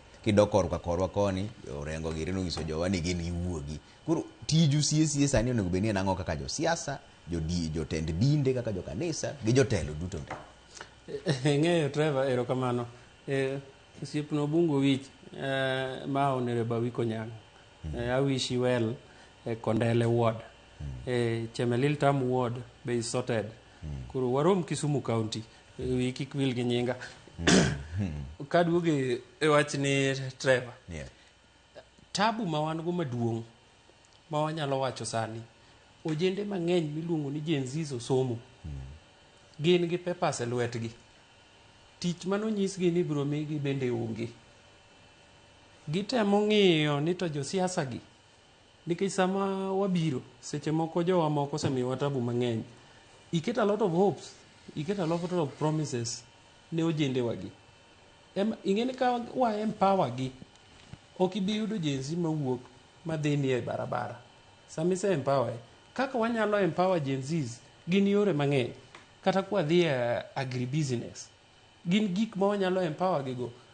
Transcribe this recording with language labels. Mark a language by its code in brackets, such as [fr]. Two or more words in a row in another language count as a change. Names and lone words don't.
[luo] Kidok korka korwa koni, orengo giri nonyiso jowa ni gin giwuogi. Koro tiju CACA sani onego bedni en ang'o kaka josiasa, jotend dinde kaka jokanisa gi jotelo duto te? Ng'eyo Trevor, erokamano. Osiepno Bungu Wich, ma Honorable Awiko Nyang'. [en] I wish you well. Kondele ward. Chemelil Tam ward be is sorted. [luo] Kuro warom Kisumu County. Wiki kwil gi nyinga. Kaduoge wach ni Trevor. Tabu ma wan go maduong' ma wanyalo wacho sani. Ojende mang'eny miluongo ni Gen Z osomo. Gin gi papers e lwetgi. Tich manonyisgi ni biro migi bende onge. Gitemo ng'iyo ni to josiasa gi, nikech sama wabiro seche moko jowa moko osemiyowa tabu mang'eny. [en] Get a lot of hopes, get a lot of promises [luo] ne ojende wagi. Ing'eni ka wa empower gi, ok ibi yudo Gen Z mawuok madhi ni e barabara. Sami se empower, kaka wanyalo empower Gen Zs gin yore mang'eny. Kata kwa dhi agribusiness, gin gik ma wanyalo empower gigo.